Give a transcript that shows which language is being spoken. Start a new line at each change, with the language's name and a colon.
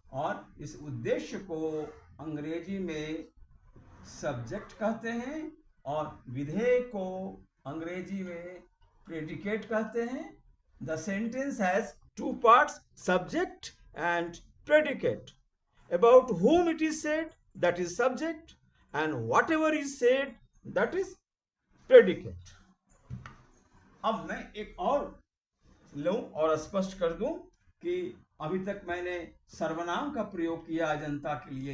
Hindi: और इस उद्देश्य को अंग्रेजी में सब्जेक्ट कहते हैं, और विधेय को अंग्रेजी में प्रेडिकेट कहते हैं।
English: The sentence has two parts, subject and predicate. About whom it is said, that is subject, and whatever is said, that is predicate।
Hindi: अब मैं एक और लूं और स्पष्ट कर दूं कि अभी तक मैंने सर्वनाम का प्रयोग किया अजंता के लिए।